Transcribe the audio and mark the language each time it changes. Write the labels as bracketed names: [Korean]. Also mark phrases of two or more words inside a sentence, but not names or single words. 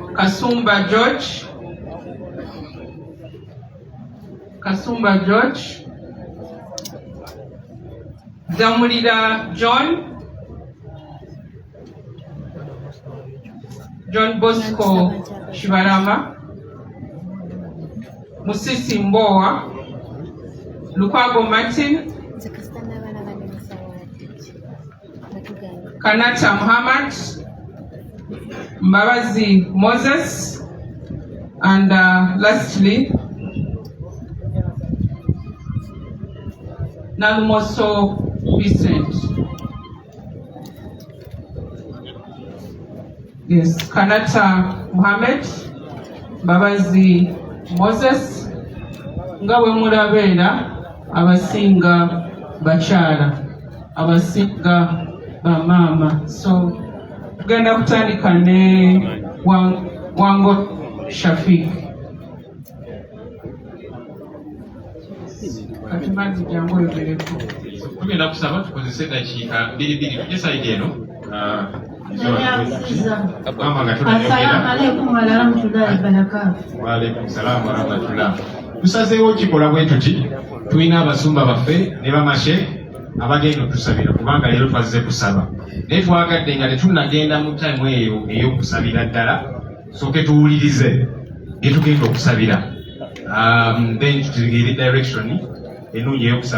[Ganda] Kasumba George, Damulira John Bosco Shibarama, Musisi Mbowa, Lukwago Martin, Kanata Muhammad, Mbabazi Moses, and lastly, Nalumoso Vincent. Yes, Kanata Muhammad, Mbabazi Moses, Ngawe Murabera, abasinga bakyala, abasinga bamama. So tugenda kutandika ne Wango Shafiq. Katimanzi jangu yogereko. Tugenda kusaba tukozese dakiika 2 tugesaidi eno. [Arabic] السلام عليكم ورحمة الله وبركاته. وعليكم السلام ورحمة الله. [Ganda] Tusazeewo kikola bwe tuti tulina abasumba baffe ne bamashe abagenda otusabira kubanga leero twazze kusaba. Naye twagadde nga tetunnagenda mu time eyo ey'okusabira ddala, sooke tuwulirize bye tugenda okusabira. Then tutegeere direction ennungi ey'okusaba.